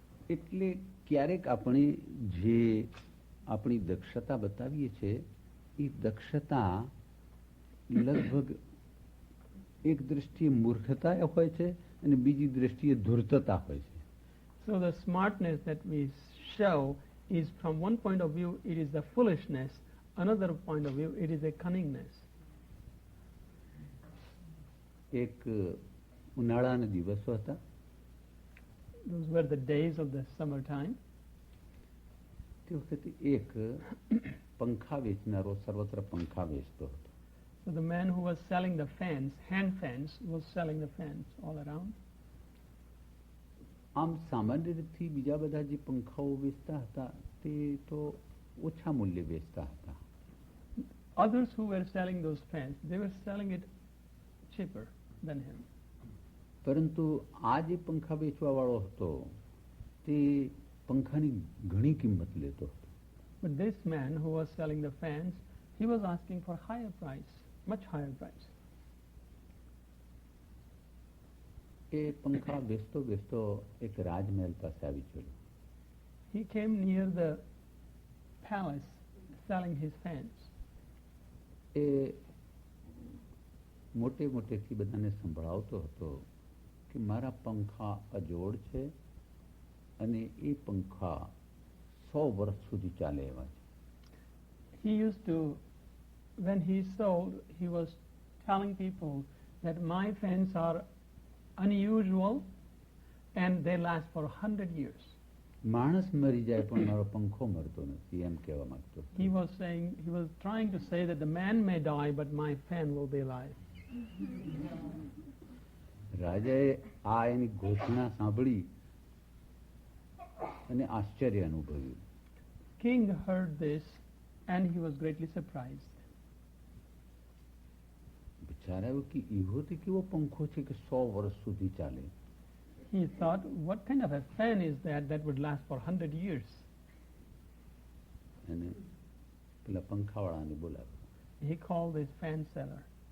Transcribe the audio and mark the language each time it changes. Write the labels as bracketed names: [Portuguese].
[Gujarati] એટલે ક્યારેક આપણે જે આપણી દક્ષતા બતાવીએ છીએ એ દક્ષતા લગભગ એક દૃષ્ટિએ મૂર્ખતા હોય છે અને બીજી દૃષ્ટિએ ધૂર્તતા હોય છે. [English] So the smartness that we show is, from one point of view, it is the foolishness. Another point of view, it is a cunningness. [Gujarati] એક ઉનાળાના દિવસો હતા. [English] Those were the days of the summertime. [Gujarati] તે વખતે એક પંખા વેચનારો સર્વત્ર પંખા વેચતો હતો. [English] So the man who was selling the fans, hand fans, was selling the fans all around. [Gujarati] આમ સામાન્ય રીતથી બીજા બધા જે પંખાઓ વેચતા હતા તે તો ઓછા મૂલ્યે વેચતા હતા. [English] Others who were selling those fans, they were selling it cheaper than him. [Gujarati] પરંતુ આ જે પંખા વેચવા વાળો હતો તે પંખાની ઘણી કિંમત લેતો હતો. [English] But this man who was selling the fans, he was asking for higher price, much higher price. [Gujarati] એ પંખા વેચતો વેચતો એક રાજમહેલ પાસે આવી ચડ્યો. [English] He came near the palace selling his fans. [Gujarati] એ મોટે મોટેથી બધાને સંભળાવતો હતો કે મારા પંખા અજોડ છે અને એ પંખા 100 વર્ષ સુધી ચાલે એવા છે. [English] He used to, when he sold, he was telling people that my fans are unusual and they last for 100 years. [Gujarati] માણસ મરી જાય પણ મારો પંખો મરતો નથી એમ કહેવા માંગતો. [English] He was trying to say that the man may die but my fan will be alive. [Gujarati] રાજાએ આ એની ઘોષણા સાંભળી અને આશ્ચર્ય અનુભવ્યું. [English] King heard this and he was greatly surprised. [Gujarati] વિચારાયું કે એવો તે કેવો પંખો છે કે 100 વર્ષ સુધી ચાલે. [English] He thought, what kind of a fan is that would last for 100 years? [Gujarati] અને પેલા પંખાવાળાને બોલાવ્યો. [English] He called this fan seller.